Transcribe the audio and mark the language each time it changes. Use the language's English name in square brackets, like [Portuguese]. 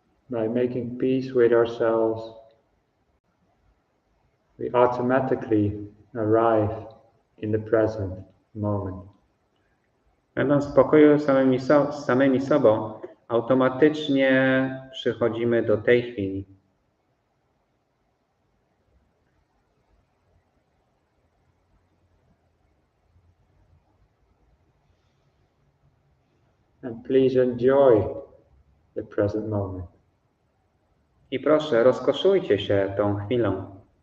[English] By making peace with ourselves, we automatically arrive in the present moment. [Polish] Będąc w pokoju z samymi sobą, automatycznie przychodzimy do tej chwili. [English] And please enjoy the present moment. [Polish] I proszę, rozkoszujcie się tą chwilą.